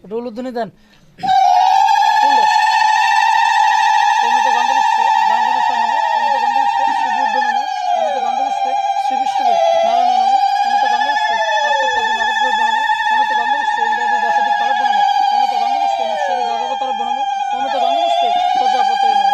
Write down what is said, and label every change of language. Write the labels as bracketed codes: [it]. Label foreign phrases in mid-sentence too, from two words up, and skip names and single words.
[bn] উলুধ্বনি দেন। [sa] অমিত গন্ধপুষ্পে গঙ্গনেশ্বর নমঃ, অমিত গন্ধপুষ্পে শ্রীবুদ্ধ নমঃ, অমিত গন্ধপুষ্পে শ্রী বিষ্ণুবে নারায়ণ নমঃ, অমিত গন্ধপুষ্পে আত্মত্যাদি নবগ্রহ নমঃ, অমিত গন্ধপুষ্পে ইন্দ্রাদি দশাধিক পালব্য নমঃ, অমিত গন্ধপুষ্পে মৎস্যাদি দশাবতারব্য নমঃ, অমিত গন্ধপুষ্পে প্রজাপতে নমঃ।